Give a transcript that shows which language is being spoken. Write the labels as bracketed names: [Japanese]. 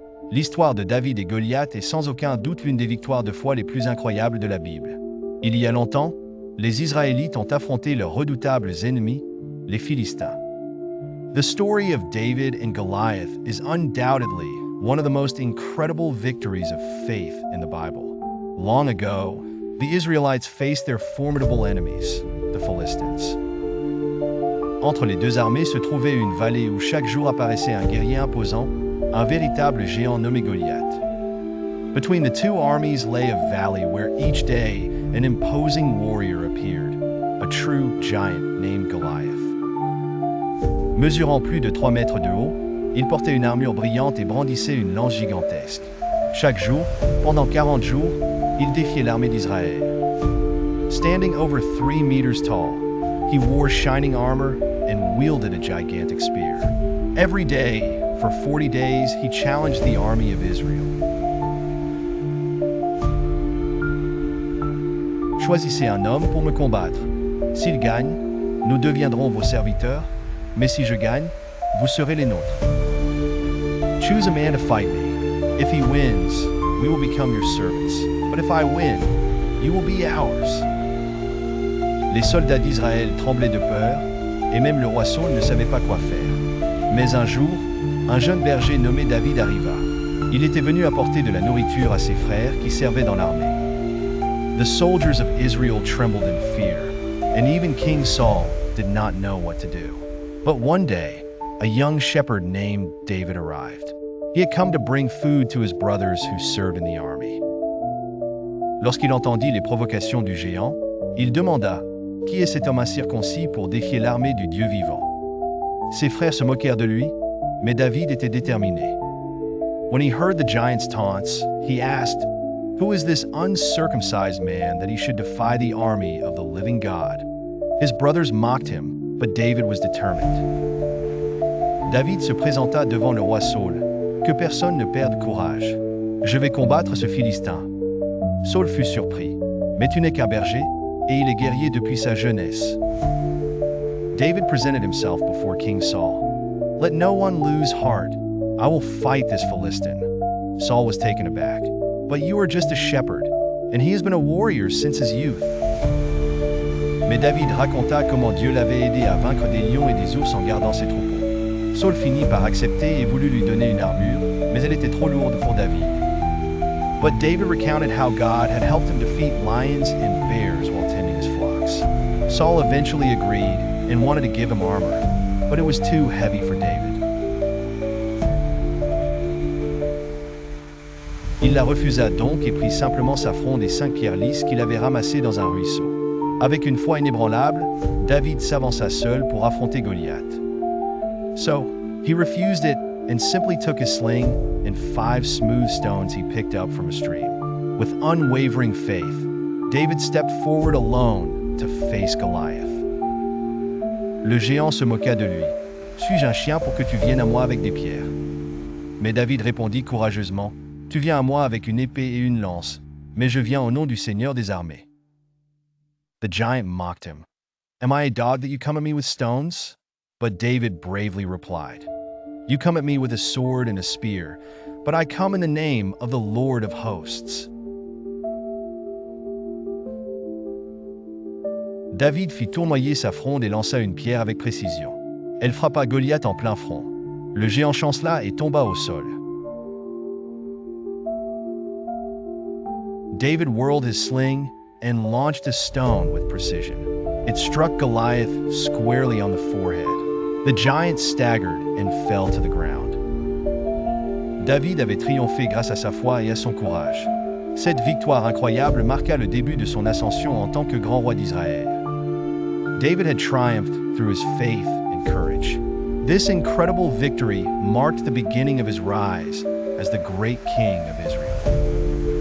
[French] L'histoire de David et Goliath est sans aucun doute l'une des victoires de foi les plus incroyables de la Bible. Il y a longtemps, les Israélites ont affronté leurs redoutables ennemis, les Philistins. [English] The story of David and Goliath is undoubtedly one of the most incredible victories of faith in the Bible. Long ago, the Israelites faced their formidable enemies, the Philistines. [French] Entre les deux armées se trouvait une vallée où chaque jour apparaissait un guerrier imposant, un véritable géant nommé Goliath. [English] Between the two armies lay a valley where each day an imposing warrior appeared, a true giant named Goliath. [French] Mesurant plus de 3 mètres de haut, il portait une armure brillante et brandissait une lance gigantesque. Chaque jour, pendant 40 jours, il défiait l'armée d'Israël. [English] Standing over 3 meters tall, he wore shining armor and wielded a gigantic spear. Every day, for 40 days, he challenged the army of Israel. [French] Choisissez un homme pour me combattre. S'il gagne, nous deviendrons vos serviteurs, mais si je gagne, vous serez les nôtres. [English] Choose a man to fight me. If he wins, we will become your servants. But if I win, you will be ours. [French] Les soldats d'Israël tremblaient de peur, et même le roi Saul ne savait pas quoi faire. Mais un jour, un jeune berger nommé David arriva. Il était venu apporter de la nourriture à ses frères qui servaient dans l'armée. [English] The soldiers of Israel trembled in fear, and even King Saul did not know what to do. But one day, a young shepherd named David arrived. He had come to bring food to his brothers who served in the army. [French] Lorsqu'il entendit les provocations du géant, il demanda « Qui est cet homme incirconcis pour défier l'armée du Dieu vivant ?» Ses frères se moquèrent de lui, mais David était déterminé. [English] When he heard the giant's taunts, he asked, "Who is this uncircumcised man that he should defy the army of the living God?" His brothers mocked him, but David was determined. [French] David se présenta devant le roi Saul. Que personne ne perde courage. Je vais combattre ce Philistin. Saul fut surpris. Mais tu n'es qu'un berger, et il est guerrier depuis sa jeunesse. [English] David presented himself before King Saul. Let no one lose heart. I will fight this Philistine. Saul was taken aback. But you are just a shepherd, and he has been a warrior since his youth. [French] Mais David raconta comment Dieu l'avait aidé à vaincre des lions et des ours en gardant ses troupeaux. Saul finit par accepter et voulut lui donner une armure, mais elle était trop lourde pour David. [English] But David recounted how God had helped him defeat lions and bears while tending his flocks. Saul eventually agreed and wanted to give him armor, but it was too heavy for David. [French] Il la refusa donc et prit simplement sa fronde et 5 pierres lisses qu'il avait ramassées dans un ruisseau. Avec une foi inébranlable, David s'avança seul pour affronter Goliath. [English] So, he refused it and simply took his sling and 5 smooth stones he picked up from a stream. With unwavering faith, David stepped forward alone to face Goliath. [French] Le géant se moqua de lui. « Suis-je un chien pour que tu viennes à moi avec des pierres ?» Mais David répondit courageusement, « Tu viens à moi avec une épée et une lance, mais je viens au nom du Seigneur des armées. » [English] The giant mocked him. Am I a dog that you come at me with stones? But David bravely replied, You come at me with a sword and a spear, but I come in the name of the Lord of hosts. [French] David fit tournoyer sa fronde et lança une pierre avec précision. Elle frappa Goliath en plein front. Le géant chancela et tomba au sol. [English] David whirled his sling and launched a stone with precision. It struck Goliath squarely on the forehead. The giant staggered and fell to the ground. [French] David avait triomphé grâce à sa foi et à son courage. Cette victoire incroyable marqua le début de son ascension en tant que grand roi d'Israël. [English] David had triumphed through his faith and courage. This incredible victory marked the beginning of his rise as the great king of Israel.